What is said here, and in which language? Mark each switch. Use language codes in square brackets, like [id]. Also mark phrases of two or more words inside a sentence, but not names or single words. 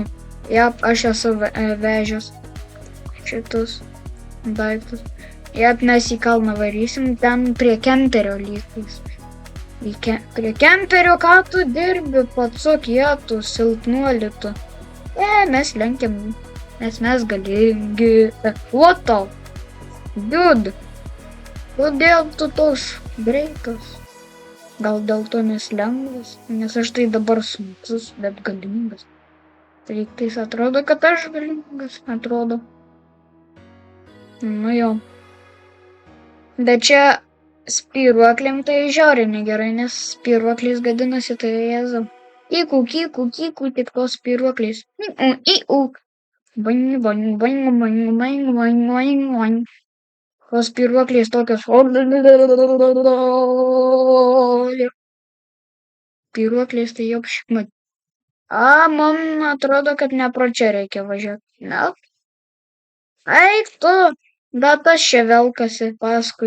[lt] Jep, aš esu vežęs šitus daiktus. Jep, mes į kalną varysim, ten prie kemperio lygtais. Prie kemperio, ką tu dirbi, pacuk, tu silpnuoli tu. Mes lenkiam, nes mes galingi. [en] What the? Dude, [lt] kodėl tu toks greitas? Gal dėl to nes lengvas, nes aš tai dabar sunkus, bet galingas. Lygtais atrodo, kad aš galingas, atrodo. Nu jo. Bet čia spyruokliam tai žiauriai negerai, nes spyruoklis gadinasi, tai jėzau. Kyku, tik tos spyruoklis. Boing, boing, boing, boing, boing, boing, boing, boing. Tos spyruoklės tokios. Spyruoklės tai jau šikmat. Man atrodo, kad ne pro čia reikia važiuoti. Ne? Eik tu, bet aš čia velkasi paskui.